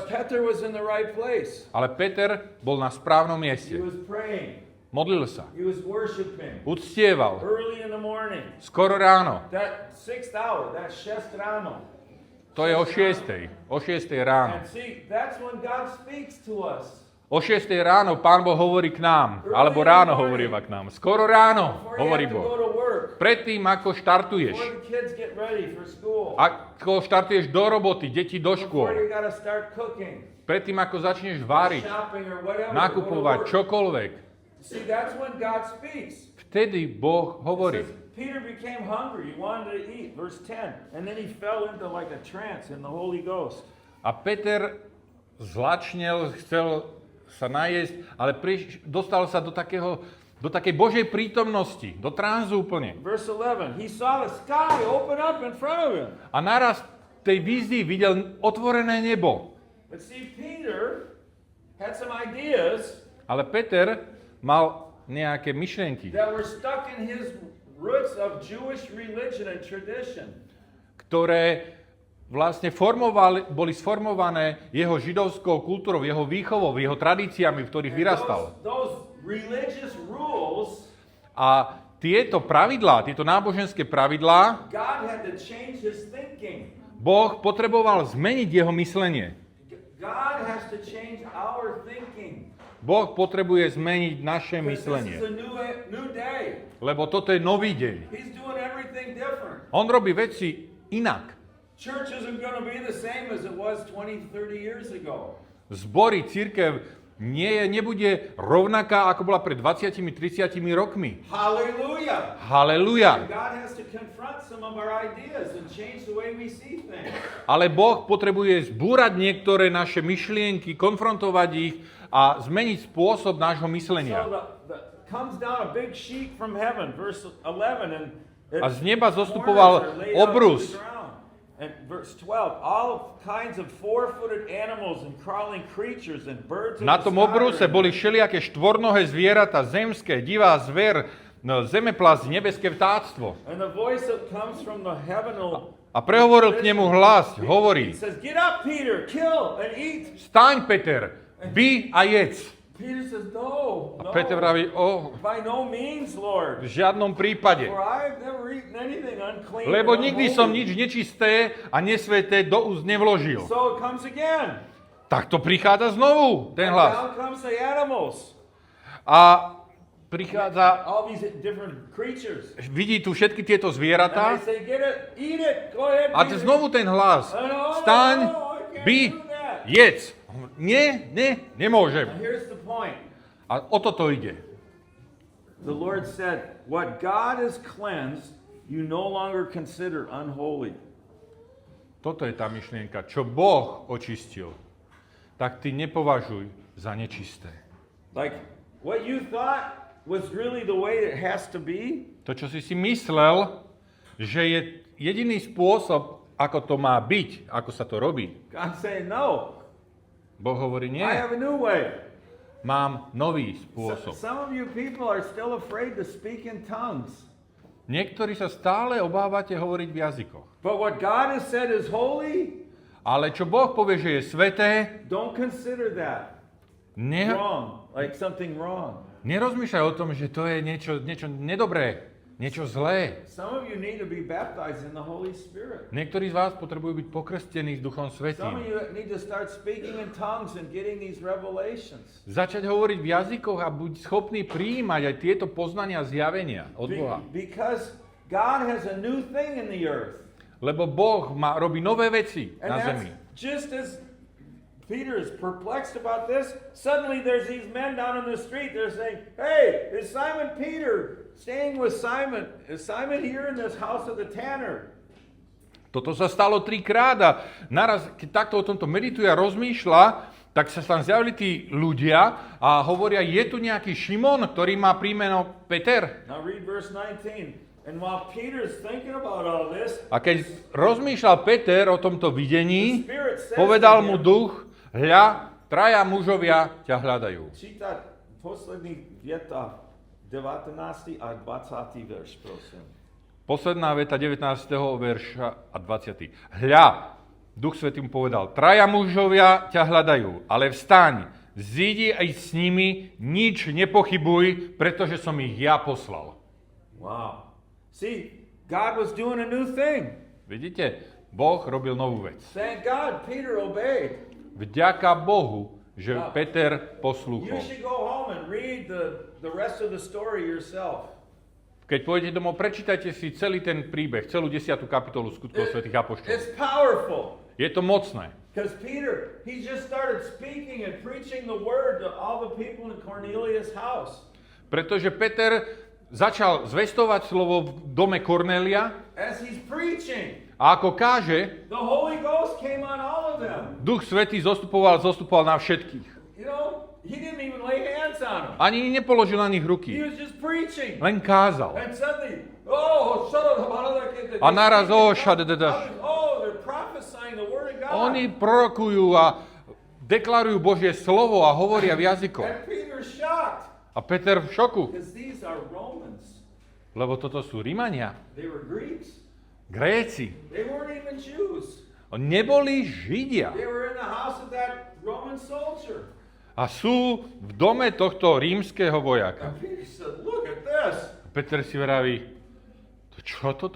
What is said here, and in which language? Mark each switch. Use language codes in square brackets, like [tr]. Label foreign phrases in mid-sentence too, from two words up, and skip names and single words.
[en] But Peter was in the right place. [sk] Ale Peter bol na správnom [en] He [sk] mieste. [en] was praying. [sk] Modlil sa. [en] He was worshiping. [sk] Uctieval. [en] Early in the morning. [sk] Skoro ráno. [en] That 6th hour, that 6 ráno. [sk] To je o 6. O 6 ráno. [en] And see, that's when God speaks to us. [sk] O 6 ráno Pán Boh hovorí k nám. Alebo ráno hovorí k nám. Skoro ráno [en] Before you [sk] hovorí [en] have to go [sk] Boh. [en] to work. [sk] Predtým, ako štartuješ. [en] Before the kids get ready for school. [sk] Ako štartuješ do roboty, deti do [en] Before [sk] škôl. [en] you gotta start cooking. [sk] Predtým, ako začneš váriť, [en] Shopping or whatever. [sk] nakupovať, [en] go to work. [sk] čokoľvek. [en] See, that's when God speaks. [sk] Vtedy Boh [en] It [sk] hovorí. [en] says, Peter became hungry. He wanted to eat. Verse 10. And then he fell into like a trance in the Holy Ghost. [sk] A Peter zlačnel, chcel sa najesť, ale dostal sa do takej Božej prítomnosti, do tranzu úplne. [en] Verse 11. He saw the sky open up in front of him. [sk] A naraz v tej vízii videl otvorené nebo. [en] But see, Peter had some ideas [sk] Ale Peter mal nejaké myšlienky, [en] that were stuck in his roots of Jewish religion and tradition. [sk] ktoré vlastne boli sformované jeho židovskou kultúrou, jeho výchovou, jeho tradíciami, v ktorých vyrastal. [en] Those religious rules, [sk] A tieto pravidlá, tieto náboženské pravidlá, [en] God had to change his thinking. [sk] Boh potreboval zmeniť jeho myslenie. [en] God has to change our thinking. [sk] Boh potrebuje zmeniť naše [en] Because this [sk] myslenie. [en] is a new day. [sk] Lebo toto je nový deň. [en] He's doing everything different. [sk] On robí veci inak. [en] Church isn't going to be the same as it was 20, 30 years ago. [sk] Zbory, cirkev nebude rovnaká, ako bola pred 20-30 rokmi. [en] Hallelujah. [sk] Halelujá. [en] God has to confront some of our ideas and change the way we see things. [sk] Ale Boh potrebuje zbúrať niektoré naše myšlienky, konfrontovať ich a zmeniť spôsob nášho myslenia. [en] So comes down a big sheet from heaven, verse 11, and [sk] A z neba zostupoval obrus. [en] And verse 12, all kinds of four-footed animals and crawling creatures and birds of [sk] Na [en] the [sk] tom [en] sky [sk] obruse [en] are- [sk] boli všelijaké štvornohé zvieratá, zemské, divá zver, zemeplaz, nebeské vtáctvo. [en] And the voice that comes from the heavenly [sk] A prehovoril k nemu hlas, [en] He [sk] hovorí: [en] says, "Get up, Peter, kill and eat." [sk] Staň, Peter, by a jedz. [en] Peter says, "No, [sk] A [en] no, [sk] Peter vraví: [en] by no means, Lord. [sk] v žiadnom prípade. [en] For I've never eaten anything unclean. [sk] Lebo [en] or [sk] nikdy som [en] unholy." [sk] nič nečisté a nesveté do úst nevložil. [en] So it comes again. [sk] Tak to prichádza znovu, ten [en] And [sk] hlas. [en] down comes the animals. [sk] A prichádza, [en] All these different creatures. [sk] vidí tu všetky tieto [en] And [sk] zvieratá [en] they say, "Get it, eat it, go ahead." [sk] a Peter." znovu ten hlas: [en] No, [sk] Staň, [en] I can't [sk] by, [en] do that. [sk] jedz. Nie, nemôžem. [en] Now here's the point. [sk] A o toto ide. [en] The Lord said, "What God has cleansed, you no longer consider unholy." [sk] Toto je tá myšlienka. Čo Boh očistil, tak ty nepovažuj za nečisté. [en] Like what you thought was really the way it has to be, [sk] To, čo si myslel, že je jediný spôsob, ako to má byť, ako sa to robí. [en] God's saying, "No, [sk] Boh hovorí: nie, [en] I have a new way." [sk] mám nový spôsob. [en] Some of you people are still afraid to speak in tongues. [sk] Niektorí sa stále obávate hovoriť v jazykoch. [en] But what God has said is holy, [sk] Ale čo Boh povie, že je sveté, [en] don't consider that wrong, like something wrong. [sk] nerozmýšľaj o tom, že to je niečo nedobré, niečo zlé. [en] Some of you need to be baptized in the Holy Spirit. [sk] Niektorí z vás potrebujú byť pokrstení s Duchom [en] Some of [sk] Svätým. [en] you need to start speaking in tongues and getting these revelations. [sk] Začať hovoriť v jazykoch a buď schopný prijímať aj tieto poznania zjavenia od Boha. [en] Because God has a new thing in the earth. [sk] Lebo Boh robí nové veci [en] And [sk] na [en] that's [sk] zemi. [en] just as Peter is perplexed about this, suddenly there's these men down in the street, they're saying, "Hey, is Simon Peter staying with Simon? Is Simon here in this house of the tanner?" [sk] Toto sa stalo 3-krát a naraz, keď takto o tomto medituje a rozmýšľa, tak sa tam zjavili tí ľudia a hovoria: je tu nejaký Šimon, ktorý má príjmeno Peter? [en] Now read verse 19. And while Peter's thinking about all this, [sk] A keď rozmýšľal Peter o tomto [en] the [sk] videní, [en] Spirit says [sk] povedal [en] to [sk] mu [en] him, [sk] duch: hľa, 3 mužovia ťa hľadajú. Čítať posledný vieta 19. a 20. verš, prosím. Posledná veta 19. verša a 20. Hľa, Duch Svätý mu povedal: 3 mužovia ťa hľadajú, ale vstaň, zídi aj s nimi, nič nepochybuj, pretože som ich ja poslal. [en] Wow. See, God was doing a new thing. [sk] Vidíte? Boh robil novú vec. [en] Thank God Peter obeyed. [sk] Vďaka Bohu, že Peter [en] You [sk] poslúchol. [en] should go home and read the rest of the story yourself. [sk] Keď pôjdete domov, prečítajte si celý ten príbeh, celú 10. kapitolu Skutkov svätých apoštolov. [en] It's powerful. [sk] Je to mocné. [en] Because Peter, he just started speaking and preaching the word to all the people in Cornelius' house. [sk] Pretože Peter začal zvestovať slovo v dome Kornélia [en] As he's preaching, [sk] a ako káže, [en] the Holy Ghost came on all of them. [sk] Duch Svätý zostupoval na všetkých. [en] You know, he didn't even lay hands on them. [sk] Ani nepoložil na nich [en] He [sk] ruky, [en] was just preaching. [sk] len kázal. [en] And suddenly, oh, shut up, [sk] A naraz, [en] they're prophesying the word of God. [sk] oni prorokujú a deklarujú Božie slovo a hovoria v jazykoch. [en] And Peter's shocked. [sk] A Peter v šoku, [en] Because these are Romans. [sk] lebo toto sú Rimania, [en] They were Greeks. [sk] Gréci. [en] They weren't even Jews. [sk] neboli Židia. [en] They were in the house of that Roman soldier. [sk] A sú v dome tohto rímskeho vojaka. [en] And Peter said, look at this. [sk] Peter si vraví, to čo toto?